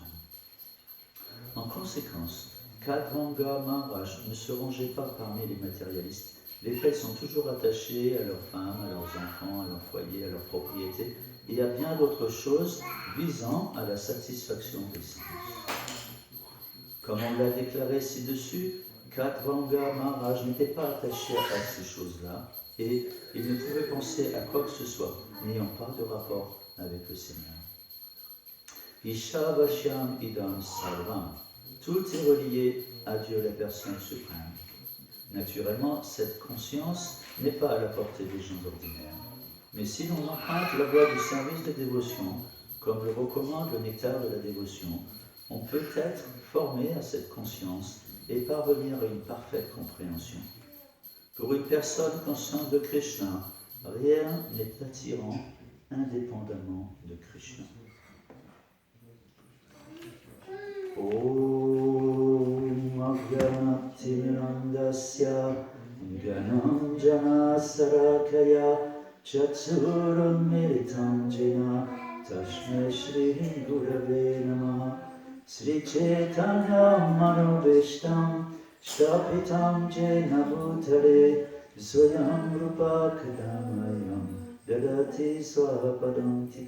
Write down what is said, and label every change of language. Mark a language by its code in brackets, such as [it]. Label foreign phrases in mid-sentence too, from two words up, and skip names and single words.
[fr] En conséquence, Katvanga Maharaj ne se rangeait pas parmi les matérialistes, lesquels sont toujours attachés à leurs femmes, à leurs enfants, à leur foyer, à leurs propriétés et à bien d'autres choses visant à la satisfaction des sens. Comme on l'a déclaré ci-dessus, Katvanga Maharaj n'était pas attaché à ces choses-là et il ne pouvait penser à quoi que ce soit, n'ayant pas de rapport avec le Seigneur. [sa] ईशावास्यम् इदं सर्वम्. [fr] Tout est relié à Dieu, la personne suprême. Naturellement, cette conscience n'est pas à la portée des gens ordinaires. Mais si l'on emprunte la voie du service de dévotion, comme le recommande le nectar de la dévotion, on peut être formé à cette conscience et parvenir à une parfaite compréhension. Pour une personne consciente de Krishna, rien n'est attirant indépendamment de Krishna. [sa] ॐ अज्ञानतिमिरान्धस्य ज्ञानाञ्जन शलाकया चक्षुर् येन तस्मै श्री गुरवे नमः श्री चैतन्य मनोऽभीष्टं स्थापितं येन भूतले स्वयं रूप कदा मह्यं ददाति स्वपदान्तिकम्